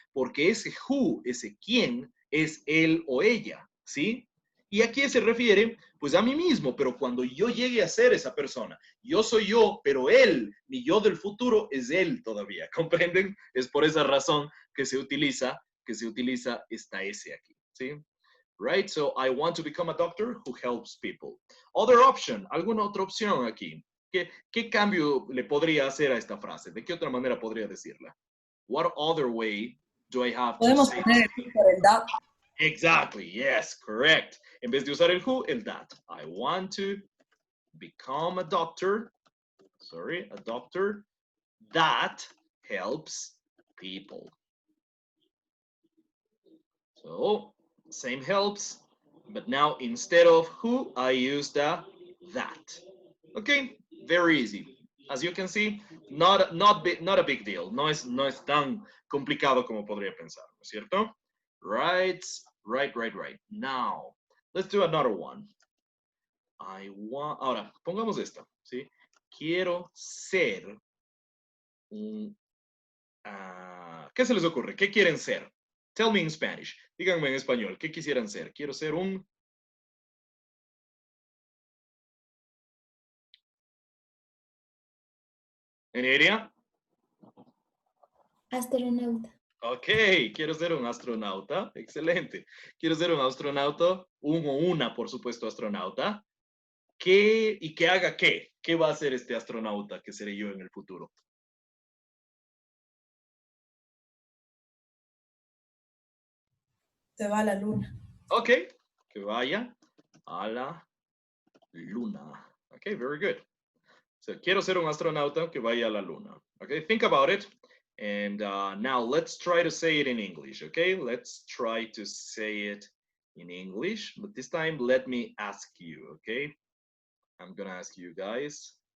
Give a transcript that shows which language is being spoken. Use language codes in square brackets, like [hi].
[es] Porque ese who, ese quién, es él o ella, ¿sí? ¿Y a quién se refiere? Pues a mí mismo, pero cuando yo llegue a ser esa persona, yo soy yo, pero él, mi yo del futuro, es él todavía, ¿comprenden? Es por esa razón que se utiliza esta S aquí, ¿sí? [en] Right? So I want to become a doctor who helps people. Other option, [es] ¿alguna otra opción aquí? ¿Qué cambio le podría hacer a esta frase? ¿De qué otra manera podría decirla? [en] What other way do I have to [es] Podemos [en] say [es] poner el that. [en] Exactly, yes, correct. [es] En vez de usar el who, el that. [en] I want to become a doctor, a doctor that helps people. So, same helps, but now instead of who, I use the that. Okay, very easy. As you can see, not a big deal. [es] No es tan complicado como podría pensar, ¿no es cierto? [en] Right. Now, let's do another one. [es] Ahora, pongamos esta, ¿sí? Quiero ser un... ¿qué se les ocurre? ¿Qué quieren ser? [en] Tell me in Spanish. [es] Díganme en español, ¿qué quisieran ser? Quiero ser un... ¿Eneria? Astronauta. Ok, quiero ser un astronauta. Excelente. Quiero ser un astronauta, un o una, por supuesto, astronauta. ¿Y que haga qué? ¿Qué va a hacer este astronauta que seré yo en el futuro? Se va a la luna. Ok, que vaya a la luna. [en] Ok, very good. [es] So, quiero ser un astronauta que vaya a la luna. [en] Okay, think about it. And now let's try to say it in English. Okay, let's try to say it in English. But this time, let me ask you. Okay, I'm gonna ask you guys.